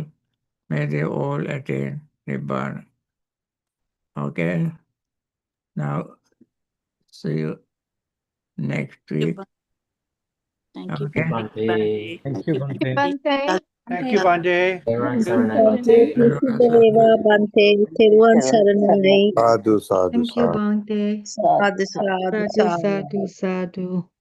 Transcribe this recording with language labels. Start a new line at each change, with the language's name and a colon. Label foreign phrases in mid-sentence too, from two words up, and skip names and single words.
English: May they all attain Nibbana. Okay? Now, see you next week. Thank you. Okay. Bhante. Thank you, Bhante. Bhante. Thank you, Bhante. Everyone, Good. Saranai Bhante, Bhante.
Sinhala: Deva Bhante, Teruvan Saranai.
Pali: Sadhu, sadhu,
English: Thank you, sadhu. Bhante.
Pali: Sadhu, sadhu, Sadhu, sadhu. sadhu, sadhu.